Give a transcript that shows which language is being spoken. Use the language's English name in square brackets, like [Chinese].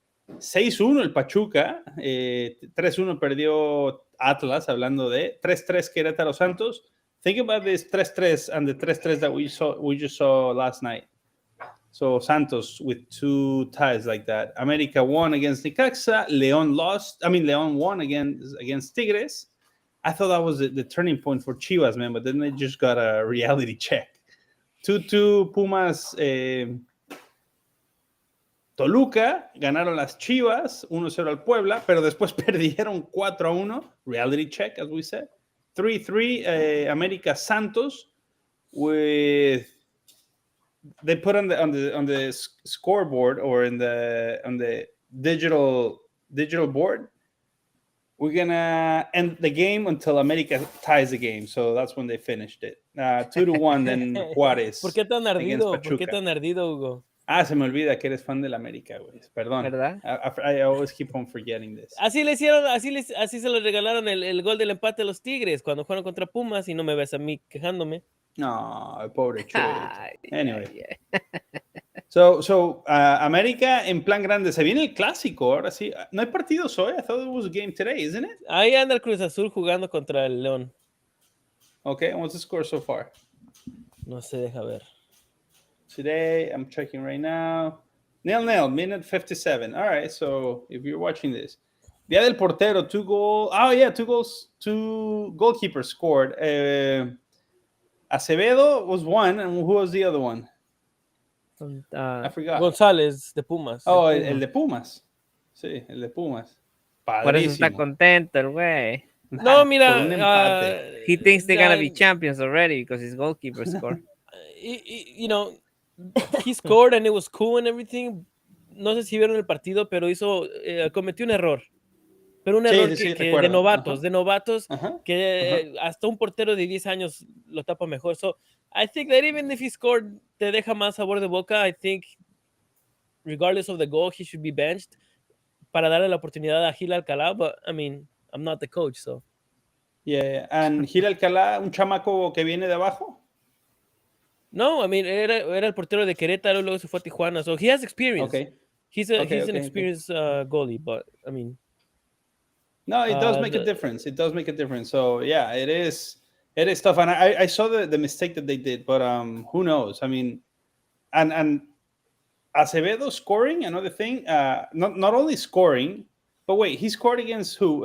[Spanish] 6-1 el Pachuca, 3-1 perdió Atlas, hablando de 3-3 Querétaro Santos, [English] Think about this 3-3 and the 3-3 that we just saw last night. So Santos with 2 ties like that. America won against Necaxa. León lost. I mean, León won against Tigres. I thought that was the turning point for Chivas, man, but then they just got a reality check. 2-2 Pumas. [Spanish] Toluca ganaron las Chivas 1-0 al Puebla, pero después perdieron 4-1. [English] Reality check, as we said. 3-3 America Santos with they put on the scoreboard or on the digital board. We're gonna end the game until America ties the game, so that's when they finished it. 2-1 then Juárez. [Spanish] ¿Por qué tan ardido? ¿Por qué tan ardido, Hugo? Se me olvida que eres fan del América, güey. Perdón. ¿Verdad? [English] I always keep on forgetting this. [Spanish] Así le hicieron, así se le regalaron el gol del empate a los Tigres cuando jugaron contra Pumas y no me ves a mí quejándome. No, pobre Chuy. [English] Anyway. So [Spanish] América en plan grande. Se viene el clásico, ahora sí. No hay partidos hoy. [English] I thought it was a game today, isn't it? [Spanish] Ahí anda el Cruz Azul jugando contra el León. [English] Okay, what's the score so far? [Spanish] No sé, deja ver. [English] Today, I'm checking right now. 0-0, minute 57. All right, so if you're watching this. [Spanish] Día del Portero, [English] 2 goals. Oh, yeah, 2 goals. 2 goalkeepers scored. Acevedo was one, and who was the other one? I forgot. [Spanish] González, de Pumas. Oh, el de Pumas. Sí, el de Pumas. Padrísimo. Por eso está contento el güey. No, mira. [English] He thinks they're going to be champions already because his goalkeeper scored. You know, he scored and it was cool and everything. [Spanish] No sé si vieron el partido, pero cometió un error. Pero un error de novatos, que hasta un portero de 10 años lo tapa mejor. [English] So, I think that even if he scored, [Spanish] te deja más sabor de boca. [English] I think, regardless of the goal, he should be benched [Spanish] para darle la oportunidad a [English] Gil Alcalá. But, I mean, I'm not the coach, so. Yeah, and [Spanish] Gil Alcalá, un chamaco que viene de abajo. No, [English] I mean, [Spanish] era el portero de Querétaro, luego se fue a Tijuana. [English] So, he has experience. Okay. He's an experienced goalie, but, I mean. No, it does make a difference. It does make a difference. So, yeah, it is tough. And I saw the mistake that they did, but who knows? I mean, and Acevedo scoring, another thing, not only scoring, but wait, he scored against who?